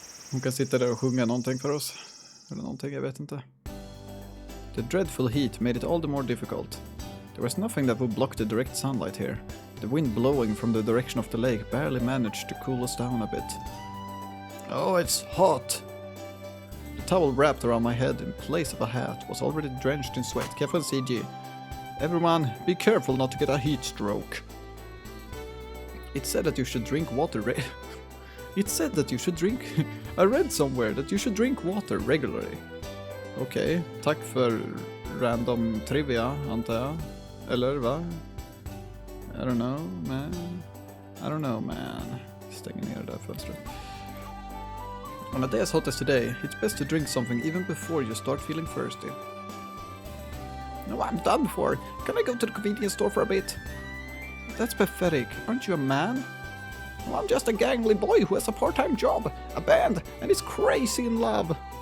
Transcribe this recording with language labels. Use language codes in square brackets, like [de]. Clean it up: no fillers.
[sv] Hon kan sitta där och sjunga någonting för oss. Eller någonting, jag vet inte. [en] The dreadful heat made it all the more difficult. There was nothing that would block the direct sunlight here. The wind blowing from the direction of the lake barely managed to cool us down a bit. Oh, it's hot! The towel wrapped around my head in place of a hat was already drenched in sweat. Careful CG. Everyone, be careful not to get a heat stroke. It said that you should drink water It said that you should drink... I read somewhere that you should drink water regularly. [sv] Okej, tack för random trivia, antar jag. Eller va? [en] I don't know, man. [sv] Stänger ner det där fönstret. [en] On a day as hot as today, it's best to drink something even before you start feeling thirsty. No, I'm done for. Can I go to the convenience store for a bit? That's pathetic. Aren't you a man? Well, I'm just a gangly boy who has a part-time job, a band, and is crazy in love.